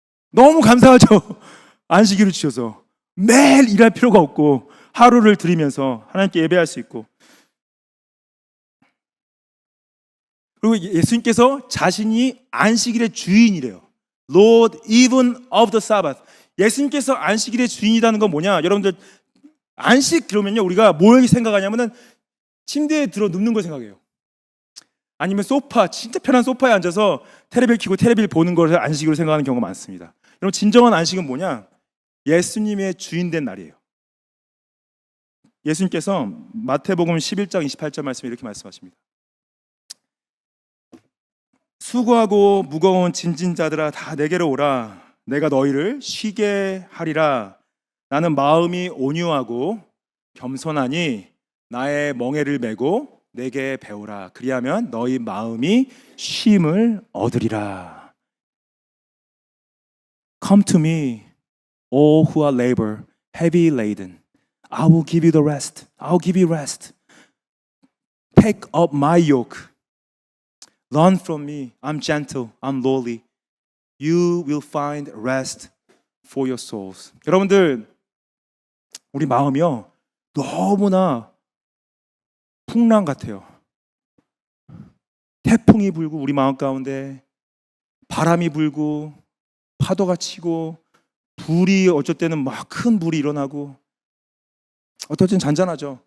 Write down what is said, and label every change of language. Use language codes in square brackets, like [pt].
[ko] 너무 감사하죠. 안식일을 주셔서 매일 일할 필요가 없고 하루를 드리면서 하나님께 예배할 수 있고. 그리고 예수님께서 자신이 안식일의 주인이래요. [en] Lord even of the Sabbath. [ko] 예수님께서 안식일의 주인이라는 건 뭐냐? 여러분들 안식 그러면요, 우리가 뭘 생각하냐면은 침대에 들어 눕는 걸 생각해요. 아니면 진짜 편한 소파에 앉아서 테레비를 켜고 테레비를 보는 걸 안식으로 생각하는 경우가 많습니다. 여러분, 진정한 안식은 뭐냐? 예수님의 주인된 날이에요. 예수님께서 마태복음 11장 28절 말씀에 이렇게 말씀하십니다. 수고하고 무거운 짐진 자들아 다 내게로 오라. 내가 너희를 쉬게 하리라. 나는 마음이 온유하고 겸손하니 나의 멍에를 메고 내게 배우라. 그리하면 너희 마음이 쉼을 얻으리라. [en] Come to me, all who are labor, heavy laden. I will give you the rest. I will give you rest. Take up my yoke. Learn from me. I'm gentle. I'm lowly. You will find rest for your souls. [ko] 여러분들, 우리 마음이요, 너무나 풍랑 같아요. 태풍이 불고 우리 마음 가운데 바람이 불고 파도가 치고 불이 어쩔 때는 막 큰 불이 일어나고 어떨 땐 잔잔하죠.